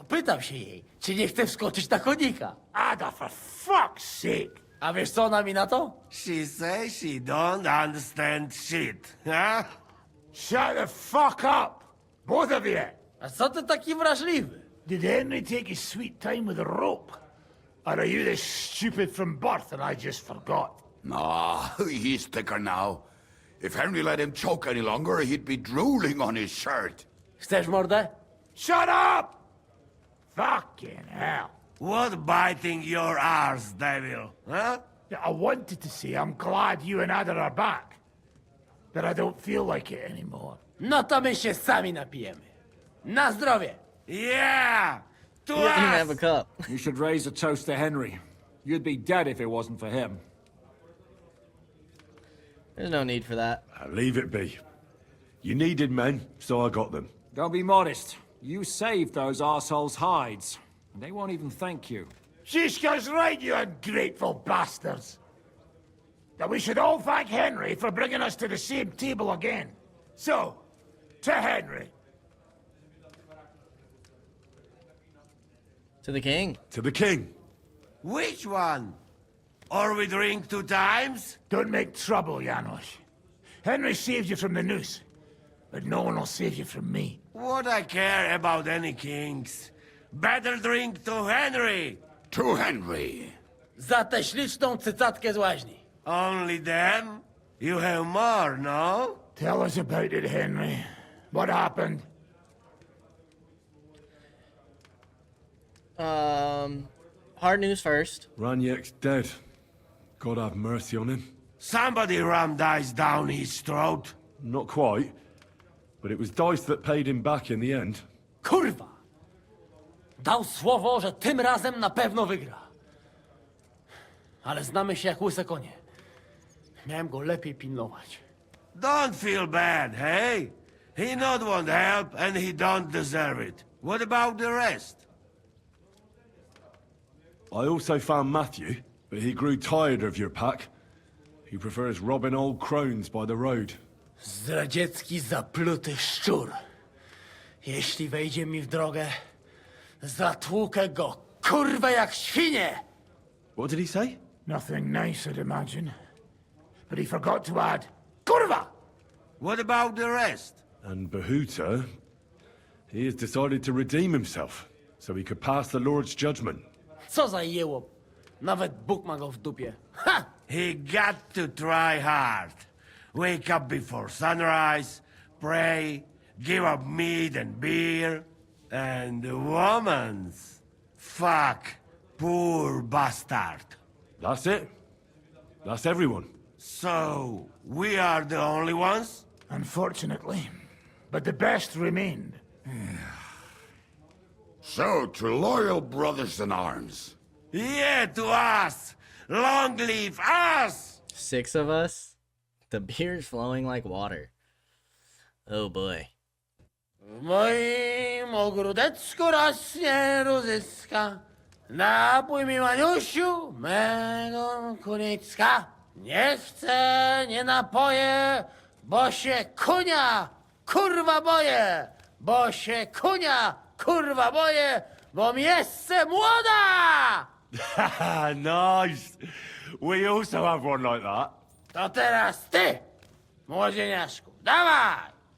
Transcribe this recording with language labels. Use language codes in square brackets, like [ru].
[pl] Pytam się jej, czy nie chce wskoczyć na konika. [en] Ada, for fuck's sake. [pl] A wiesz co ona mi na to? [en] She says she don't understand shit, huh? Shut the fuck up, both of you. [pl] A co ty taki wrażliwy? [en] Did Henry take his sweet time with a rope? Or are you this stupid from birth and I just forgot? Nah, he's thicker now. If Henry let him choke any longer, he'd be drooling on his shirt. [pl] Chcesz mordę? [en] Shut up! Fucking hell. What biting your arse, devil, huh? Yeah, I wanted to say I'm glad you and Ada are back. But I don't feel like it anymore. [pl] No to my się sami napijemy. Na zdrowie! [en] Yeah! To He doesn't even have a us! cup. You should raise a toast to Henry. You'd be dead if it wasn't for him. There's no need for that. Leave it be. You needed men, so I got them. Don't be modest. You saved those arseholes' hides. And they won't even thank you. Shishka's right, you ungrateful bastards. That we should all thank Henry for bringing us to the same table again. So, to Henry. To the king. To the king. Which one? Or we drink 2 times? Don't make trouble, Janos. Henry saved you from the noose, but no one will save you from me. What I care about any kings? Better drink to Henry! To Henry. [pl] Za tę śliczną cycatkę z łaźni. [en] Only them? You have more, no? Tell us about it, Henry. What happened? Hard news first. Raniek's dead. God have mercy on him. Somebody rammed ice down his throat. Not quite. But it was Dice that paid him back in the end. [pl] Kurwa! Dał słowo, że tym razem na pewno wygra. Ale znamy się jak łyse konie. Miałem go lepiej pilnować. [en] Don't feel bad, hey? He not want help, and he don't deserve it. What about the rest? I also found Matthew, but he grew tired of your pack. He prefers robbing old crones by the road. [pl] Zdradziecki, zapluty szczur. Jeśli wejdzie mi w drogę, zatłukę go, kurwa, jak świnie! [en] What did he say? Nothing nice, I'd imagine. But he forgot to add, Kurva! What about the rest? And Bahuta, he has decided to redeem himself, so he could pass the Lord's judgment. [pl] Co za jełop. Nawet Bóg ma go w dupie. Ha! [en] He got to try hard. Wake up before sunrise, pray, give up meat and beer, and the womans. Fuck, poor bastard. That's it. That's everyone. So, we are the only ones? Unfortunately. But the best remained. So, to loyal brothers in arms. Yeah, to us! Long live us! 6 of us? The beer's flowing like water. Oh boy. [pl] W moim ogródeczku rośnie rózyska. Napój mi, Maniusiu, mego kunicka. Nie chcę, nie napoję, bo się kunia, kurwa boję. Bo się kunia, kurwa boję, bo mi jeszcze młoda! [en] Nice. We also have one like that. [pl] To teraz ty, młodzieniaszku, dawaj!